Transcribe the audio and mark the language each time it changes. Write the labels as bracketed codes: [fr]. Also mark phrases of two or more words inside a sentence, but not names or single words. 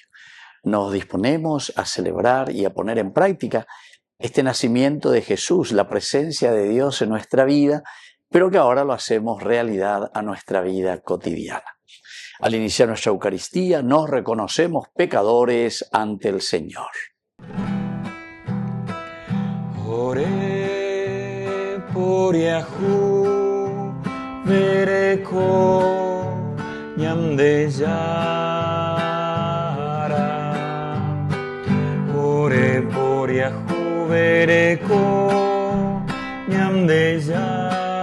[es] Nos disponemos a celebrar y a poner en práctica este nacimiento de Jesús, la presencia de Dios en nuestra vida, pero que ahora lo hacemos realidad a nuestra vida cotidiana. Al iniciar nuestra Eucaristía nos reconocemos pecadores ante el Señor. [gn] Ore poriahu vereko nyamdejara. Ore poriahu vereko nyamdejara.